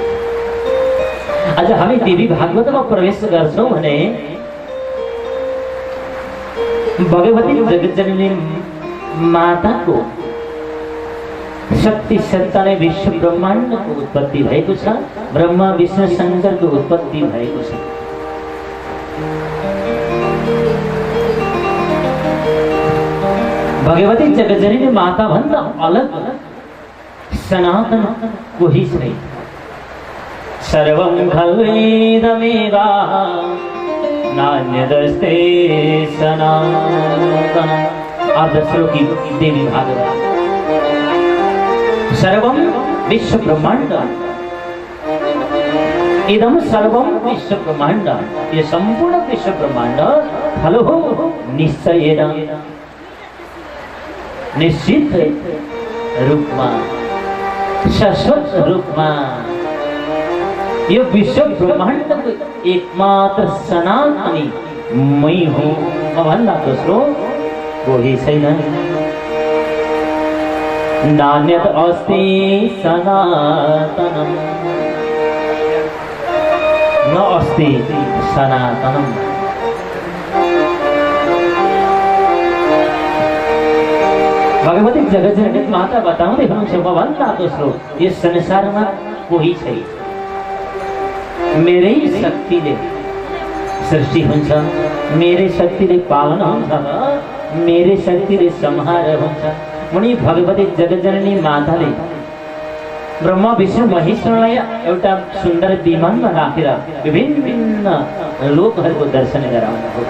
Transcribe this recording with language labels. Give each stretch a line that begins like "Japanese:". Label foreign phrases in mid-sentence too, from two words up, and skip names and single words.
Nepali: आज हामी देवी भागवतमा प्रवेश गर्छौं भने भगवती जगज्जननी माताको शक्ति सत्ताले विश्व ब्रह्माण्डको उत्पत्ति भएको छ। ब्रह्मा विष्णु शंकरको उत्पत्ति भएको छ। भगवती जगज्जननी माता भन्दा अलग सनातन कोही छैन।
Sanskrit: सर्वं खल्वेदमेव नान्यदस्ते सनातन।
Nepali: अर्धश्लोकी देवी भागवत।
Sanskrit: सर्वं विश्व ब्रह्मांड, इदं सर्वं विश्व ब्रह्मांड,
Hindi: ये संपूर्ण विश्व ब्रह्मांड
Sanskrit: फलो निश्चयेन,
Nepali: निश्चित रूपमा, शाश्वत रूपमा यो विश्व ब्रह्मांड को एकमात्र सनातनी
Hindi: मै हूँ
Nepali: भन्दा दोस्रो कोही छैन।
Sanskrit: नान्यत अस्ति सनातनम, न अस्ति सनातनम।
Nepali: भगवती जगज्जननी माता बताउँदै हुनुहुन्छ भन्दा दोस्रो यस संसारमा कोही छैन। मेरै शक्तिले सृष्टि हुन्छ, मेरै शक्तिले पालन हुन्छ, मेरै शक्तिले संहार हुन्छ। उनी भगवती जगज्जननी माताले ब्रह्मा विष्णु महेश्वरलाई एउटा सुन्दर विमानमा राखेर विभिन्न लोकहरूको दर्शन गराउनु हो।